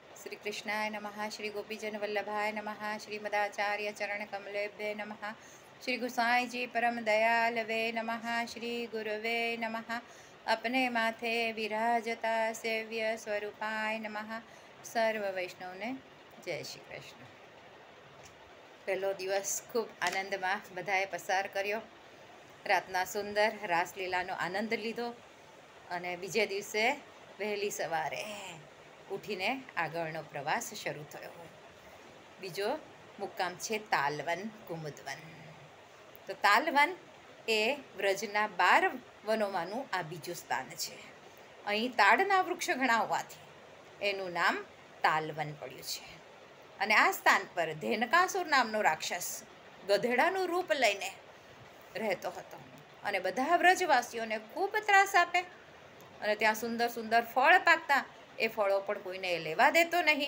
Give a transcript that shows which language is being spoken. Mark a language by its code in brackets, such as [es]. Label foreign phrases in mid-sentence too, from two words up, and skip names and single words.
[sa] श्री कृष्णाय नमः। श्री गोपीजन वल्लभाय नमः। श्रीमदाचार्य चरण कमलेभ्ये नमः। श्री गुसाई जी परम दयालवे नमः। श्री गुरुवे नमः। [hi] अपने माथे विराजता [sa] सेव्य स्वरूपाय नमः। [gu] સર્વ વૈષ્ણવ ને જય શ્રી કૃષ્ણ। પહેલો દિવસ ખૂબ આનંદ માં બધાએ પસાર કર્યો। રાતના સુંદર રાસલીલાનો આનંદ લીધો અને બીજે દિવસે વહેલી સવારે ઊઠીને આગળનો પ્રવાસ શરૂ થયો। બીજો મુકામ છે તાલવન કુમુદવન। તો તાલવન એ વ્રજના 12 વનોમાંનું આ બીજું સ્થાન છે। અહીં તાડના વૃક્ષ ઘણા હોવાથી એનું નામ તાલવન પડ્યું છે। અને આ સ્થાન પર ધેનકાસુર નામનો રાક્ષસ ગધેડાનું રૂપ લઈને રહેતો હતો અને બધા વ્રજવાસીઓને ખૂબ ત્રાસ આપે અને ત્યાં સુંદર સુંદર ફળ પાકતા એ ફળો પણ કોઈને લેવા દેતો નહીં।